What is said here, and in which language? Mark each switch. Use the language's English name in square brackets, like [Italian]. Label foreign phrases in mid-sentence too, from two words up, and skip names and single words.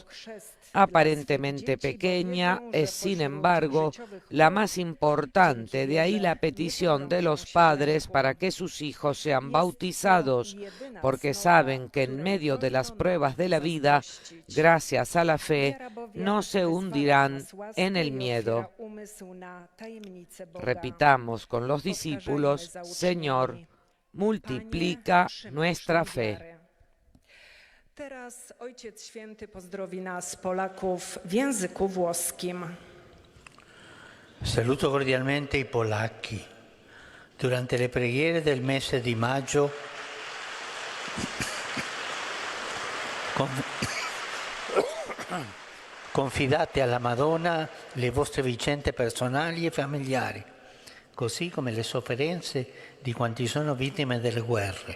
[Spanish] Aparentemente pequeña, es sin embargo la más importante, de ahí la petición de los padres para que sus hijos sean bautizados, porque saben que en medio de las pruebas de la vida, gracias a la fe, no se hundirán en el miedo. Repitamos con los discípulos: Señor, multiplica nuestra fe. [Polish] Teraz Ojciec Święty pozdrowi nas, Polaków, w języku włoskim. [Italian] Saluto cordialmente i polacchi. Durante le preghiere del mese di maggio confidate alla Madonna le vostre vicende personali e familiari, così come le sofferenze di quanti sono vittime delle guerre.